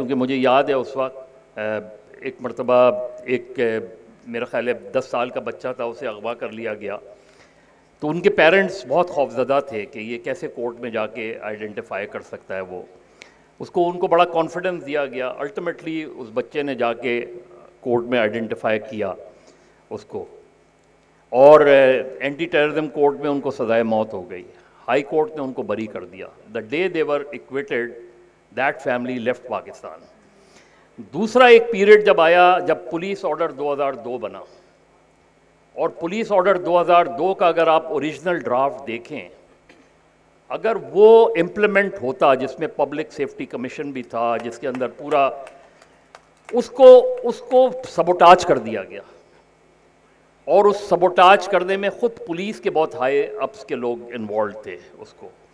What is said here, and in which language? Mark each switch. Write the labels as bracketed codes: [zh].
[ur] کیونکہ مجھے یاد ہے اس وقت ایک مرتبہ ایک میرا خیال ہے 10 سال کا بچہ تھا, اسے اغوا کر لیا گیا, تو ان کے پیرنٹس بہت خوفزدہ تھے کہ یہ کیسے کورٹ میں جا کے آئیڈینٹیفائی کر سکتا ہے. وہ ان کو بڑا کانفیڈنس دیا گیا. الٹیمیٹلی اس بچے نے جا کے کورٹ میں آئیڈینٹیفائی کیا اس کو, اور اینٹی ٹیررزم کورٹ میں ان کو سزائے موت ہو گئی. ہائی کورٹ نے ان کو بری کر دیا. [en] The day they were evicted that family left Pakistan. [ur] دوسرا ایک پیریڈ جب آیا جب پولیس آرڈر 2002 بنا, اور پولیس آرڈر 2002 کا اگر آپ اوریجنل ڈرافٹ دیکھیں, اگر وہ امپلیمنٹ ہوتا, جس میں پبلک سیفٹی کمیشن بھی تھا, جس کے اندر پورا اس کو سبوٹاج کر دیا گیا, اور اس سبوٹاج کرنے میں خود پولیس کے بہت ہائی اپس کے لوگ انوالوڈ تھے اس کو.